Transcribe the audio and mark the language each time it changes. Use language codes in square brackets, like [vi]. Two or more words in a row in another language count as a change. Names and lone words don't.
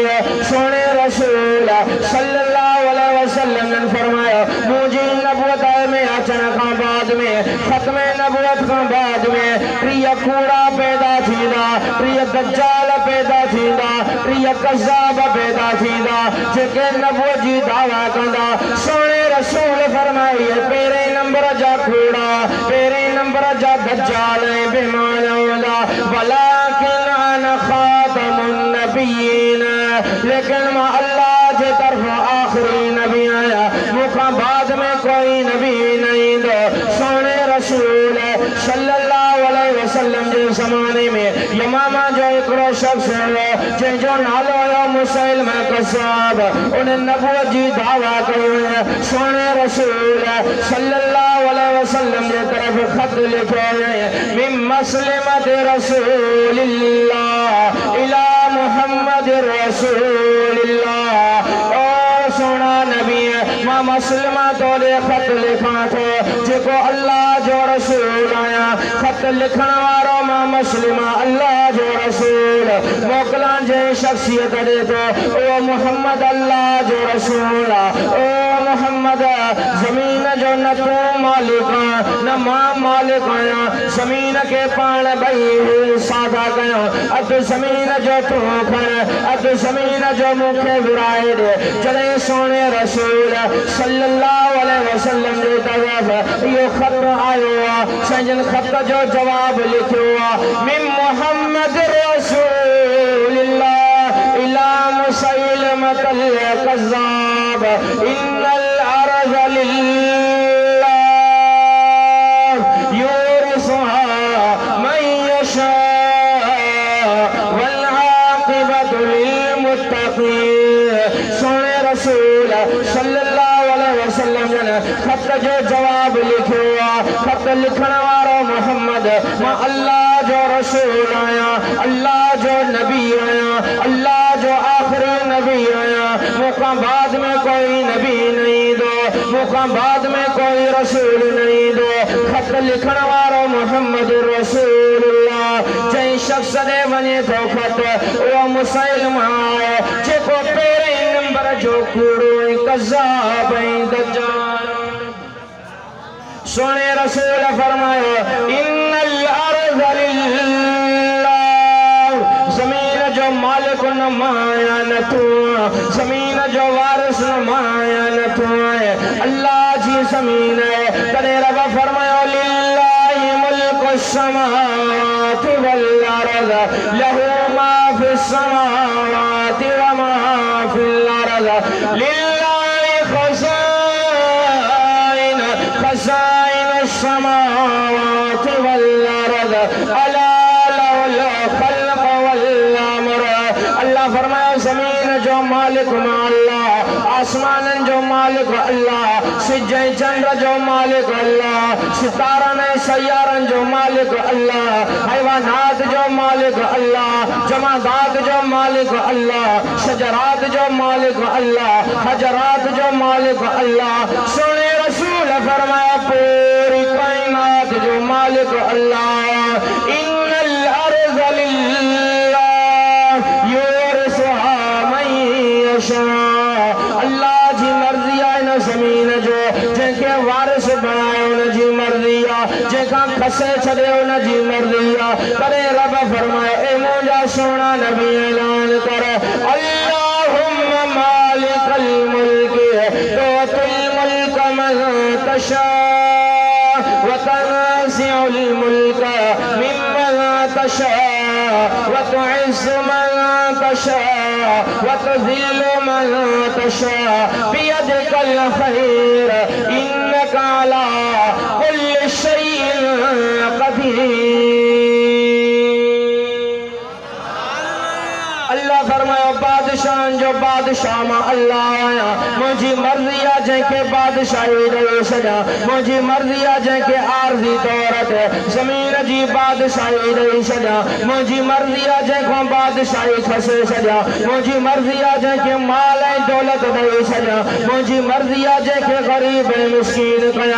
[sd] सोने रसूल [ar] صلى الله عليه وسلم [sd] ने फरमाया मुझे नबूवत में अचण खां बाद में खत्म नबूवत खां बाद में प्रिय कूड़ा पैदा थींदा प्रिय दज्जाल पैदा थींदा प्रिय कज़्ज़ाब पैदा थींदा जेके नबूवत जी दावा कंदा। सोने रसूल फरमाए पहिरें नंबर जा कूड़ा पहिरें नंबर जा दज्जाल बेईमान हूंदा [ar] ولكن أنا خاتم النبيين [sd] लेकिन मां अल्लाह जे तरफ आखिरी नबी आया मुखां बाद में कोई नबी नहीं दो। सोने रसूल [ar] صلى الله عليه وسلم [sd] जे ज़माने में यमामा जो हिकिड़ो शख्स हुयो जंहिंजो नालो हुयो मुसैलिमा कज़्ज़ाब उन नबूवत जी दावा कयो सोने रसूल सल्लल्लाहु अलैहि वसल्लम जे तरफ खत लिखियो [ar] من مسيلمة رسول الله إلى محمد رسول الله. [sd] ओ सोना नबी मां मस्लिमा तोले खत लिखा थो जेको अल्लाह जो रसूल आया खत लिखण वारो मां मस्लिमा अल्लाह जो रसूल मोकलां जे शख्सियत दे तो ओ मोहम्मद अल्लाह जो रसूल ओ मोहम्मद जमीन जो न तू मालिक न मां मालिक आया जमीन के पाण भई सादा कयो अध जमीन जो तू खण अध जमीन जो मुखे विराए दे। जॾहिं सोने रसूल [ar] صلى الله عليه وسلم [sd] जे तरफ इहो खत आयो आहे संजन खत जो जवाब लिखियो आहे [ar] من محمد رسول الله إلى مسيلمة الكذاب إن الأرض لله يورثها من يشاء والعاقبة للمتقين. [sd] सोने रसूल [ar] صلى الله عليه وسلم [sd] ने खत जो जवाब लिखियो आहे खत लिखण वारो मोहम्मद मां अल्लाह जो रसूल आया अल्लाह जो नबी आया अल्लाह जो आखिरी नबी आया मुखां बाद में कोई नबी नहीं दो मुखां बाद में कोई रसूल नहीं दो। खत लिखण वारो [ar] محمد رسول الله [sd] जंहिं शख्स दे वञे थो खत उहो मुसैलिमा आहे जेको पहिरें नंबर जो कूड़ो ऐं कज़्ज़ाब ऐं दज्जाल। सोने रसूल फरमायो [ar] إن الأرض لله [sd] ज़मीन जो मालिक न माया न तू ज़मीन जो वारिस न माया न तू अल्लाह जी ज़मीन है। तॾहिं रब फरमायो [ar] لله ملك السماوات والأرض له ما في السماوات وما في الأرض لله خزائن السماوات والأرض ألا له الخلق والأمر. [sd] अल्लाह फरमाया ज़मीन जो मालिक अल्लाह आसमानन जो मालिक अल्लाह, सिज्जे चंद्र जो मालिक अल्लाह, सितारन सैयारन जो मालिक अल्लाह, हैवानात जो मालिक अल्लाह, जमादात जो मालिक अल्लाह, शजरात जो मालिक अल्लाह, हजरात जो मालिक अल्लाह। सोने रसूल फरमाया पूरी कायनात जो मालिक अल्लाह। [ar] إن الأرض لله يورثها من يشاء. [sd] अल्लाह जी मर्जी आहे न ज़मीन जो जंहिंखे वारिस बणायो न जी मर्जी आहे, जंहिंखां खसे छॾियो न जी मर्जी आहे। तॾहिं रब फरमाए ए मुंहिंजा सोना नबी ऐलान कर [ar] اللهم مالك الملك تؤتي الملك من تشاء وتنزع الملك ممن تشاء وتعز من تشاء وتذل من تشاء بيدك الخير إنك على كل شيء قدير. [sd] अल्लाह फरमायो बादशाह जो बादशाह मां अल्लाह आया, मुझी मर्जी आ जंहिंखे बादशाही ॾेई छॾियां, मुझी मर्जी आ जंहिंखे आरज़ी तौर ते ज़मीन जी बादशाही ॾेई छॾियां, मुझी मर्जी आ जंहिंखां बादशाही खसे छॾियां, मुझी मर्जी आ जंहिंखे माल ऐं दौलत ॾेई छॾियां, मुझी मर्जी आ जंहिंखे ग़रीब ऐं मिस्कीन कयां।